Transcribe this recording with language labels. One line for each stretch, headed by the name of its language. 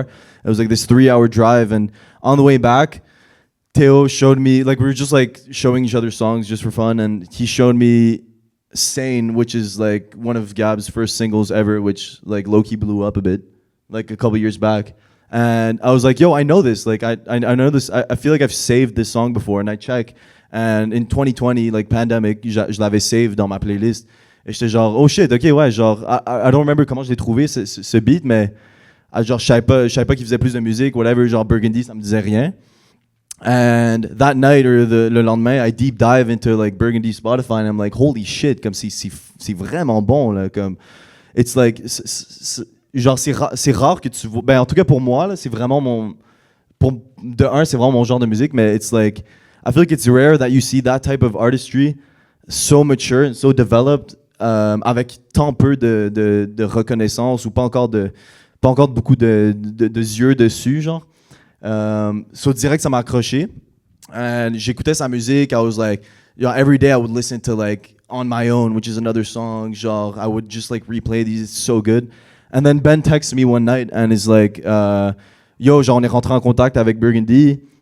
English: It was like this 3-hour drive, and on the way back, Teo showed me, like, we were just like showing each other songs just for fun, and he showed me Sane, which is like one of Gab's first singles ever, which like low-key blew up a bit, like a couple years back. And I was like, yo, I know this. Like, I know this. I feel like I've saved this song before, and I check. And in 2020, like pandemic,
French: je l'avais saved dans ma playlist. Et j'étais genre,
English: oh shit,
French: ok, ouais, genre,
English: I don't remember
French: comment je l'ai trouvé, ce beat, mais genre, je savais pas qu'il faisait plus de musique, whatever, genre Burgundy, ça me disait rien.
English: And that night, or
French: le lendemain,
English: I deep dive into like Burgundy Spotify, and I'm like, holy shit,
French: comme c'est vraiment bon, là, comme,
English: it's like,
French: genre, c'est rare que tu vois, ben, en tout cas pour moi, là, c'est vraiment c'est vraiment mon genre de musique, mais
English: it's like, I feel like it's rare that you see that type of artistry so mature and so developed,
French: avec tant peu de reconnaissance, ou pas encore beaucoup de yeux dessus, genre. So direct, ça m'a accroché. And j'écoutais sa musique.
English: I was like, every day I would listen to like On My Own, which is another song. Genre, I would just like replay these. It's so good. And then Ben texts me one night and is like, yo, genre,
French: on est rentré en contact avec Burgundy.